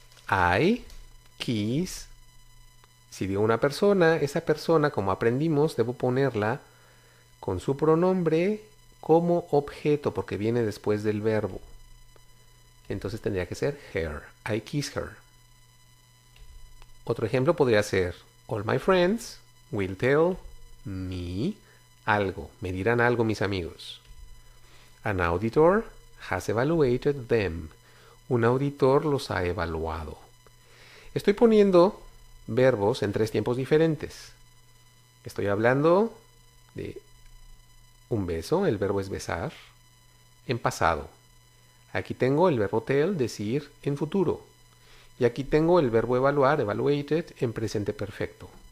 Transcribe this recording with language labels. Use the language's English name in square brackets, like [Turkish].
[English] I kiss. [Spanish] Si digo una persona, esa persona, como aprendimos, debo ponerla con su pronombre como objeto, porque viene después del verbo. Entonces tendría que ser her. [English] I kiss her. [Spanish] Otro ejemplo podría ser [English] all my friends will tell me [Spanish] algo. Me dirán algo mis amigos. [English] An auditor has evaluated them. [Spanish] Un auditor los ha evaluado. Estoy poniendo verbos en tres tiempos diferentes. Estoy hablando de un beso, el verbo es besar, en pasado. Aquí tengo el verbo tell, decir, en futuro. Y aquí tengo el verbo evaluar, evaluated, en presente perfecto.